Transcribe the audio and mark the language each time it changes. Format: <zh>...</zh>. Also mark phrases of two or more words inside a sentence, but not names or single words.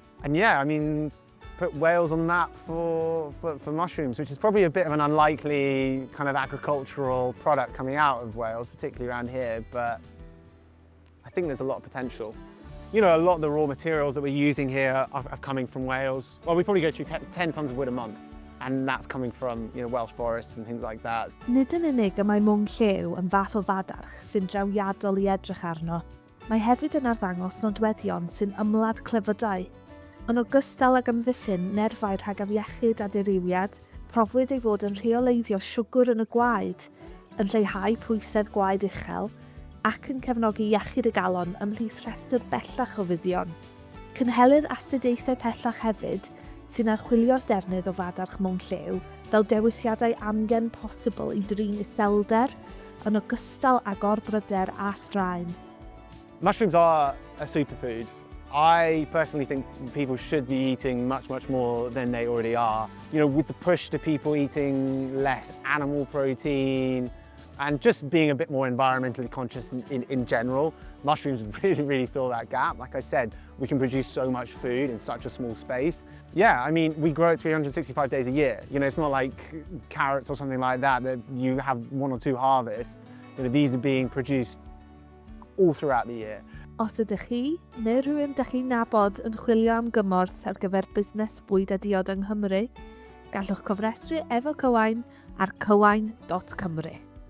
<en>And put Wales on the map for mushrooms, which is probably a bit of an unlikely kind of agricultural product coming out of Wales, particularly around here, but I think there's a lot of potential. A lot of the raw materials that we're using here are coming from Wales. Well, we probably go through 10 tons of wood a month, and that's coming from Welsh forests and things like that.</en> <cy>Nid yn unig y mae mwng llew yn fath o fadarch sy'n drawiadol i edrych arno. Mae hefyd yn arddangos nodweddion sy'n ymladd clefydau. Yn ogystal ag amddiffyn nerfau rhag afiechyd a diriwiad, profwyd ei fod yn rheoleiddio siwgr yn y gwaed, yn lleihau pwysedd gwaed uchel, ac yn cefnogi iechyd y galon ymhlith rhestr bellach o fuddion. Cynhelir astudiaethau pellach hefyd sy'n archwilio'r defnydd o fadarch mwng llew fel dewisiadau amgen posibl i drin iselder, yn ogystal ag orbryder a straen.</cy> <en>Mushrooms are a superfood. I personally think people should be eating much more than they already are. With the push to people eating less animal protein and just being a bit more environmentally conscious in general, mushrooms really fill that gap. Like I said, we can produce so much food in such a small space. Yeah, we grow it 365 days a year. It's not like carrots or something like that you have 1 or 2 harvests. These are being produced all throughout the year.</en> <cy>Os ydych chi neu rhywun dych chi'n nabod yn chwilio am gymorth ar gyfer busnes bwyd a diod yng Nghymru, gallwch cofrestru efo Cywain ar cywain.cymru.</cy>